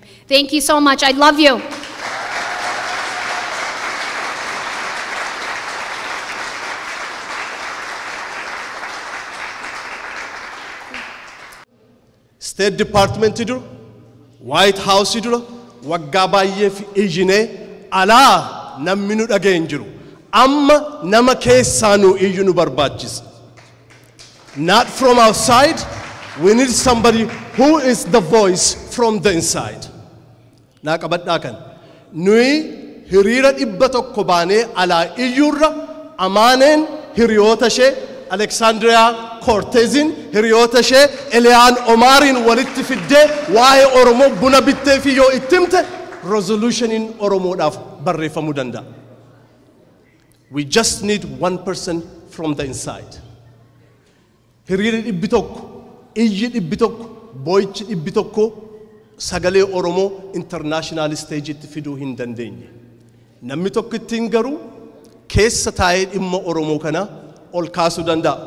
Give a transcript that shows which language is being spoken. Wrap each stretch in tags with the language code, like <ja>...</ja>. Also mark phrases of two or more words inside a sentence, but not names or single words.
<en>Thank you so much. I love you.</en> <om>State Department dura, White House dura, waggaa baay'eef iyyinee alaa namni nu dhaga'e hin jiru. Amma nama keessaanuu iyyuu nu barbaachisa.</om> <en>Not from outside, we need somebody who is the voice from the inside.</en> <om>Naa qabadhaa kan. Nuyi hiriira 100 baanee alaa iyyuurra Amaaneen hiriyoota ishee Alexandria Cortezin hiriyoota ishee Eliaan Omaarin walitti fiddee waa'ee Oromoo buna bittee fi yoo ittimte resolutionin Oromoodhaaf barreeffamuu danda'a.</om> <en>We just need one person from the inside.</en> <om>Hiriirri 100, iyyi 100, boo'ichi 100 sagalee Oromoo</om> <en>international stage</en> <om>itti fiduu hin dandeenye. Namni tokko ittiin garuu keessa taa'ee dhimma Oromoo kana ol kaasuu danda'a.</om>